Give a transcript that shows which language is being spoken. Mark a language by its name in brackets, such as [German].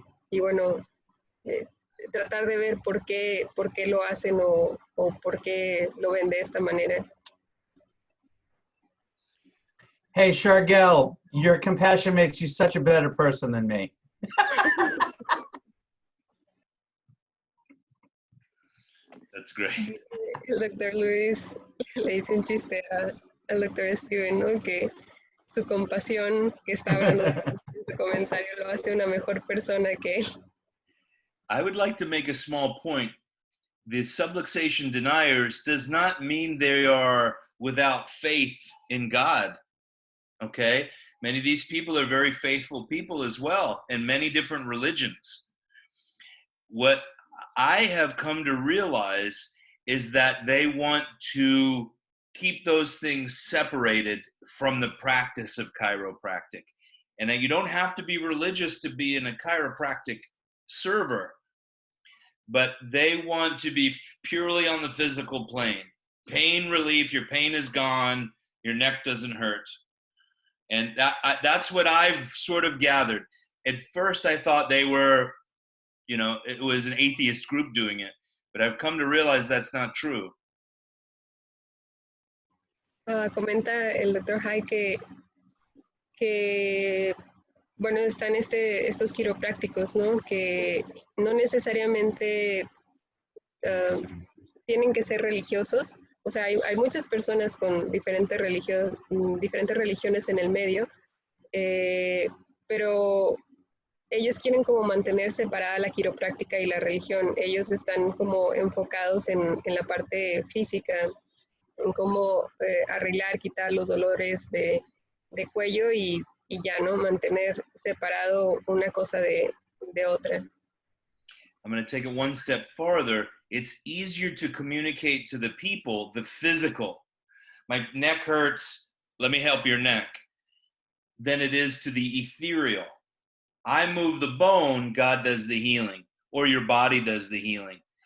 [Spanish] Y bueno, tratar de ver por qué lo hacen o por qué lo ven de esta manera. [English] Hey, Shargel, your compassion makes you such a better person than me. That's great. [Spanish] El doctor Luis le dice un chiste al doctor Steven, ¿no? Que su compasión que está hablando en su comentario lo hace una mejor persona que él. [English] I would like to make a small point. The subluxation deniers does not mean they are without faith in God. Okay? Many of these people are very faithful people as well in many different religions. What I have come to realize is that they want to keep those things separated from the practice of chiropractic. And that you don't have to be religious to be in a chiropractic server, but they want to be purely on the physical plane. Pain relief, your pain is gone, your neck doesn't hurt. And that's what I've sort of gathered. At first I thought they were, it was an atheist group doing it, but I've come to realize that's not true. [Spanish] Comenta el doctor Haig que bueno, están estos quiroprácticos, ¿no? Que no necesariamente tienen que ser religiosos. O sea, hay muchas personas con diferentes religiones en el medio, pero ellos quieren como mantener separada la quiropráctica y la religión. Ellos están como enfocados en la parte física, en cómo arreglar, quitar los dolores de cuello y ya, ¿no? Mantener separado una cosa de otra. [English] I'm going to take it one step farther. It's easier to communicate to the people the physical. My neck hurts, let me help your neck, than it is to the ethereal. I move the bone, God does the healing, or your body does the healing.